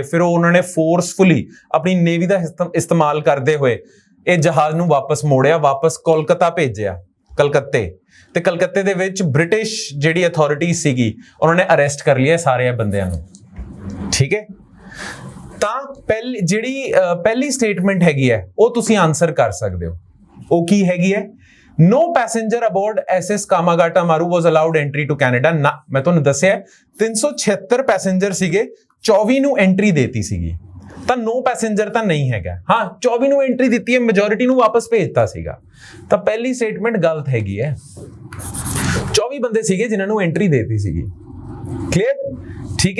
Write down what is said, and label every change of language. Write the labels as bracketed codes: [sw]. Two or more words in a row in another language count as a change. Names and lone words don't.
[pa] ਫਿਰ ਉਹਨਾਂ ਨੇ ਫੋਰਸਫੁਲੀ ਆਪਣੀ ਨੇਵੀ ਦਾ ਇਸਤੇਮਾਲ ਕਰਦੇ ਹੋਏ ਇਹ ਜਹਾਜ਼ ਨੂੰ ਵਾਪਸ ਮੋੜਿਆ, ਵਾਪਸ ਕੋਲਕਾਤਾ ਭੇਜਿਆ, ਕਲਕੱਤੇ। ਤੇ ਕਲਕੱਤੇ ਦੇ ਵਿੱਚ ਬ੍ਰਿਟਿਸ਼ ਜਿਹੜੀ ਅਥਾਰਟੀ ਸੀਗੀ ਉਹਨਾਂ ਨੇ ਅਰੈਸਟ ਕਰ ਲਿਆ ਸਾਰੇ ਬੰਦਿਆਂ ਨੂੰ, ਠੀਕ ਹੈ। ਤਾਂ ਪਹਿਲੀ ਸਟੇਟਮੈਂਟ ਹੈਗੀ ਹੈ ਉਹ ਤੁਸੀਂ ਆਨਸਰ ਕਰ ਸਕਦੇ ਹੋ, ਉਹ ਕੀ ਹੈਗੀ ਹੈ? [en] No passenger aboard SS ਕਾਮਾਗਾਟਾ ਮਾਰੂ was allowed entry to Canada। [pa] ਨਾ, ਮੈਂ ਤੁਹਾਨੂੰ ਦੱਸਿਆ 376 ਪੈਸੇਂਜਰ ਸੀਗੇ, 24 ਨੂੰ ਐਂਟਰੀ ਦੇਤੀ ਸੀਗੀ, ਤਾਂ [en] no passenger [pa] ਤਾਂ ਨਹੀਂ ਹੈਗਾ। ਹਾਂ, 24 ਨੂੰ ਐਂਟਰੀ ਦਿੱਤੀ ਹੈ, ਮੈਜੋਰਿਟੀ ਨੂੰ ਵਾਪਸ ਭੇਜਤਾ ਸੀਗਾ। ਤਾਂ ਪਹਿਲੀ ਸਟੇਟਮੈਂਟ ਗਲਤ ਹੈਗੀ ਹੈ। 24 ਬੰਦੇ ਸੀਗੇ ਜਿਨ੍ਹਾਂ ਨੂੰ ਐਂਟਰੀ ਦੇਤੀ ਸੀਗੀ, ਕਲੀਅਰ, ਠੀਕ ਹੈ।